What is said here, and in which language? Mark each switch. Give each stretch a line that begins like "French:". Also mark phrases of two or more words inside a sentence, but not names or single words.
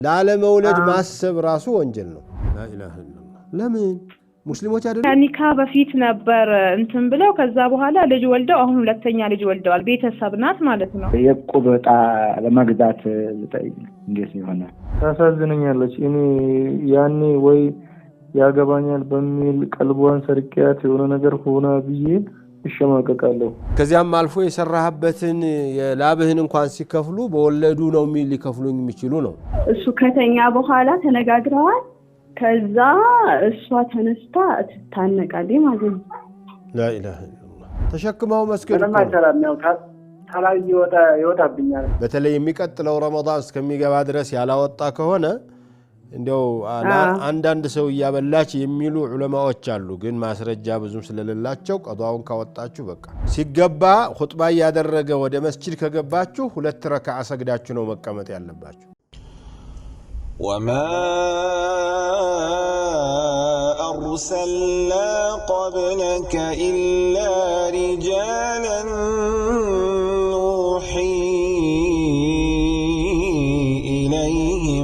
Amharic: ላለመውለድ ማሰብ ራሱ ወንጀል ነው
Arabic: لا اله الا الله
Amharic: ለምን ሙስሊሞች አይደሉ ከኒካ በፊት ነበር እንትን ብለው ከዛ በኋላ ልጅ ወልደው አሁን ሁለተኛ ልጅ ወልደዋል ቤተሰብ ናት ማለት ነው የቁበጣ ለማግዛት እንዴት ይሆናል ታሳዝነኛለች እኔ ያኔ ወይ ያገባኛል በሚል ቀልቧን ሰርቂያት የሆነ ነገር ሆና ብዬ እሸማቀቃለሁ ከዚያም አልፎ የሰራህበትን የላብህን እንኳን ሲከፍሉ በወለዱ ነው ሊከፍሉኝ የሚችሉ ነው እሱ ከተኛ በኋላ ተነጋግረዋል ከዛ እሷ ተነስታ ተታነቃለች ማለት ነው
Arabic: لا اله الا الله
Amharic: ተሸክመው መስገድ ነው ታላይ ይወጣብኛል በተለይ የሚቀጥለው ረመዳን እስከሚገባ ድረስ ያላወጣ ከሆነ እንደው አንዳንድ ሰው ያበላች የሚሉ ዑለማዎች አሉ ግን ማስረጃ ብዙም ስለሌላቸው ቀዷውን ካወጣችሁ በቃ ሲገባ ኹጥባ ያደረገ ወደ መስጂድ ከገባችሁ ሁለት ረካዓ ሰግዳችሁ ነው መቀመጥ ያለባችሁ
Arabic: وما أرسلنا قبلك إلا رجالا نوحي إليهم